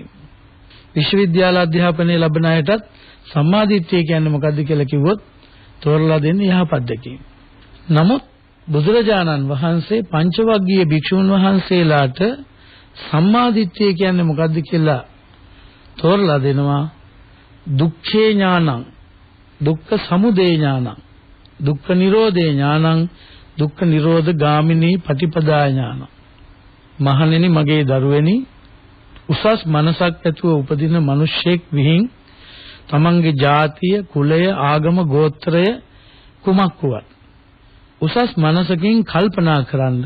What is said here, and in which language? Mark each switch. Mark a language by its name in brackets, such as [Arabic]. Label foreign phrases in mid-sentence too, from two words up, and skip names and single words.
[Sinhala] විශ්වවිද්‍යාල අධ්‍යාපනයේ ලැබෙන අයටත් සම්මා දිට්ඨිය කියන්නේ මොකක්ද කියලා කිව්වොත් තෝරලා දෙන්නේ යහපත් දැකීම. නමුත් බුදුරජාණන් වහන්සේ පංචවග්ගීය භික්ෂුන් වහන්සේලාට සම්මා දිට්ඨිය කියන්නේ මොකක්ද කියලා තෝරලා දෙනවා. [Pali] දුක්ඛේ ඥානං දුක්ඛ සමුදය ඥානං දුක්ඛ නිරෝධේ ඥානං දුක්ඛ නිරෝධ ගාමිනී පටිපදා ඥානං. [Sinhala] මහණෙනි, මගේ දරුවැනි, උසස් මනසක් ඇතුව උපදින මිනිසෙක් විහිං තමන්ගේ ජාතිය, කුලය, ආගම, ගෝත්‍රය කුමක් වුවත් උසස් මනසකින් කල්පනා කරන්න.